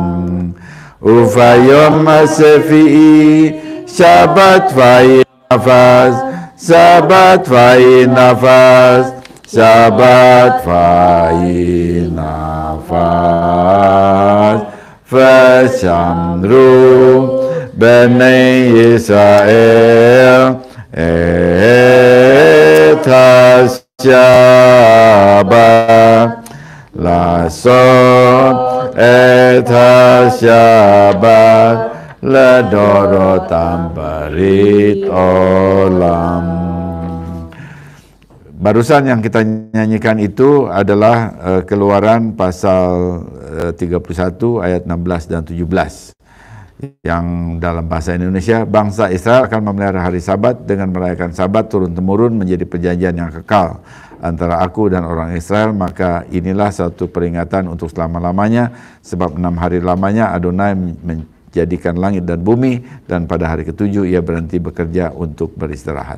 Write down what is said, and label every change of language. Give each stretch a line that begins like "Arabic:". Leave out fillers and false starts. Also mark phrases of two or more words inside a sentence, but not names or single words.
Hebrew: וביום השביעי שבת ויהי נפש, שבת ויהי נפש, שבת ויהי נפש, ושמרו בני ישראל את השבת, לעשות את השבת לדורוtam ברית עולם.
Indonesian: Barusan yang kita nyanyikan itu adalah Keluaran pasal 31 ayat 16 dan 17. Yang dalam bahasa Indonesia, bangsa Israel akan memelihara hari Sabat dengan merayakan Sabat turun-temurun menjadi perjanjian yang kekal antara aku dan orang Israel, maka inilah satu peringatan untuk selama-lamanya, sebab 6 hari lamanya Adonai menjadikan langit dan bumi, dan pada hari ketujuh ia berhenti bekerja untuk beristirahat.